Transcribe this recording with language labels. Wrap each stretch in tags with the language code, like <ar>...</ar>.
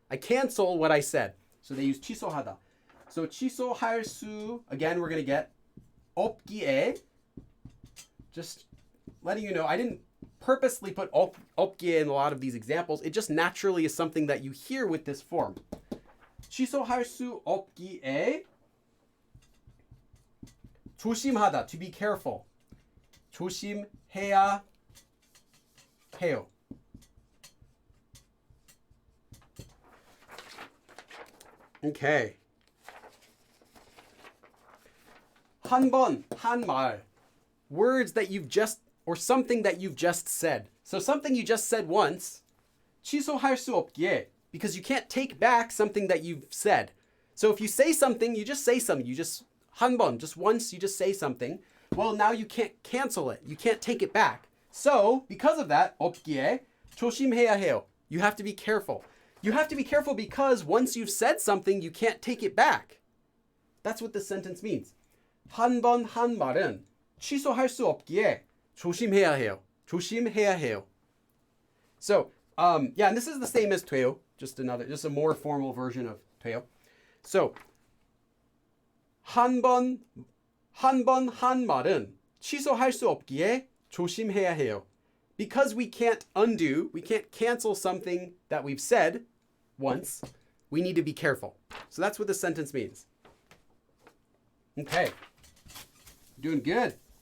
<en>I cancel what I said. So they use 취소하다. So</en> <ko>취소할 수,</ko> <en>again, we're going to get 없기에. Just letting you know, I didn't purposely put 없기에 in a lot of these examples. It just naturally is something that you hear with this form.</en> <ko>취소할 수 없기에 조심하다,</ko> <en>to be careful.</en> <ko>조심해야 해요.</ko> <en>Okay.</en> <ko>한 번, 한 말.</ko> <en>Words that you've just, or something that you've just said. So something you just said once,</en> <ko>취소할 수 없기에,</ko> <en>because you can't take back something that you've said. So if you say something, you just say something. You just, 한 번, just once, you just say something. Well, now you can't cancel it. You can't take it back. So, because of that, 없기에,</en> <ko>조심해야 해요.</ko> <en>You have to be careful. You have to be careful because once you've said something, you can't take it back. That's what this sentence means.</en> <ko>한 번 한 말은 취소할 수 없기에 조심해야 해요. 조심해야 해요.</ko> <en>So, yeah, and this is the same as 돼요. Just a more formal version of 돼요.</en> <ko>So, 한 번 한 말은 취소할 수 없기에 조심해야 해요.</ko> <en>Because we can't undo, we can't cancel something that we've said once, we need to be careful. So that's what this sentence means. Okay. Doing good.</en>